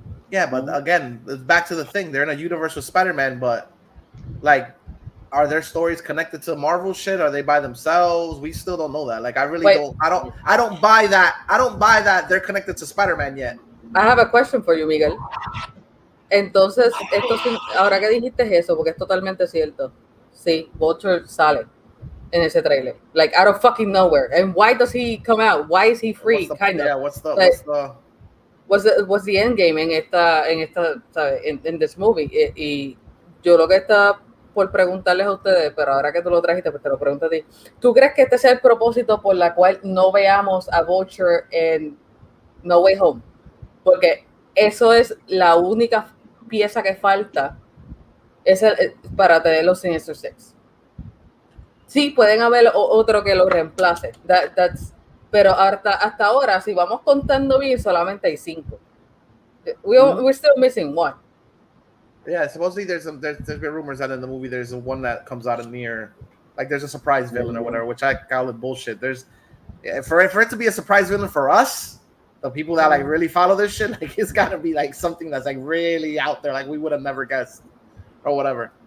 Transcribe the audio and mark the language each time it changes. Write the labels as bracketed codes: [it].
[en] Yeah, but again, it's back to the thing. They're in a universe with Spider-Man, but like, are their stories connected to Marvel shit? Are they by themselves? We still don't know that. Like, I really don't. I don't buy that. I don't buy that they're connected to Spider-Man yet. I have a question for you, Miguel. [es] Entonces, ahora que dijiste eso, porque es totalmente cierto. Sí, Vulture sale en ese trailer, [en] like out of fucking nowhere. And why does he come out? Why is he free? Yeah, what's the end game in this movie? [es] Y yo lo que está por preguntarles a ustedes, pero ahora que tú lo trajiste, pues te lo pregunto a ti. ¿Tú crees que este sea el propósito por la cual no veamos a Vulture en No Way Home? Porque eso es la única pieza que falta para tener los Sinister Six. Sí, pueden haber otro que lo reemplace. Pero hasta ahora, si vamos contando bien, solamente hay 5. [en] We're still missing one. Yeah, supposedly there's been rumors that in the movie there's one that comes out of near, like there's a surprise villain or whatever, which I call it bullshit. There's for it to be a surprise villain for us, the people that like really follow this shit, like it's got to be like something that's like really out there, like we would have never guessed or whatever.